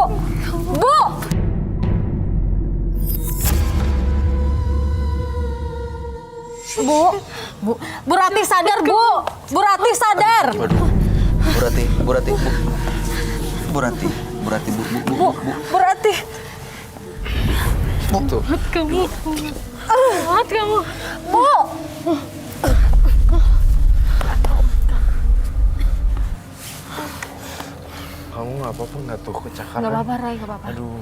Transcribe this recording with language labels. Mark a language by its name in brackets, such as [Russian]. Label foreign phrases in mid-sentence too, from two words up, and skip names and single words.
[Indonesian] Bu. Bu, Bu Rati sadar Bu, Bu Rati sadar. Waduh. Bu Rati, Bu Rati, Bu. Bu Rati, Bu Rati, Bu, Bu, Bu, Bu, Bu Rati. Tuh. Kamu. Jahat kamu. Bu. Kamu nggak apa-apa nggak tuh kecakaran? Gak apa-apa Roy, gak apa-apa. Aduh.